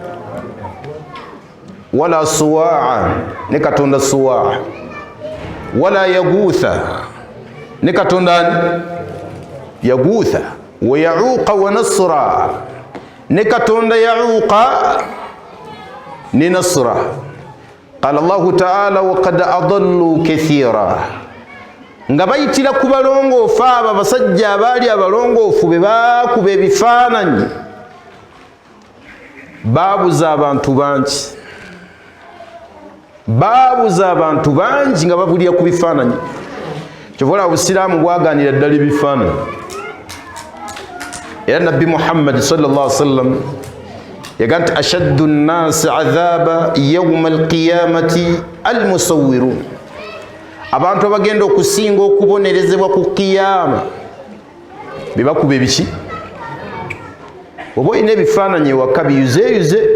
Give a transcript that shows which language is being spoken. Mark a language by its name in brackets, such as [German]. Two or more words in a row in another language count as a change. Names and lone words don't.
[Arabic] ولا سواعا [Ganda] ne katonda suwaa [Arabic] ولا يغوث [Ganda] ne katonda ani yaguutha [Arabic] ويعوق ونسرا [Ganda] ne katonda yauqa ne nasra [Arabic] قال الله تعالى وقد أضلوا كثيرا [Ganda] nga bayitira ku balongoofu abo abasajja abaali abalongoofu be baakuba ebifaananyi baabuza abantu bangi nga babulira ku bifaananyi kyovola obusiraamu bwaganira ddala ebifaananyi era nabbi Muhammad [Arabic] صلى الله عليه وسلم [Ganda] yaga nti [Arabic] أشد الناس عذابا يوم القيامة المصورون [Ganda] abantu abagenda okusinga okubonerezebwa ku kiyama bebakuba ebiki oba olina ebifaananyi ewaka biyuzeyuze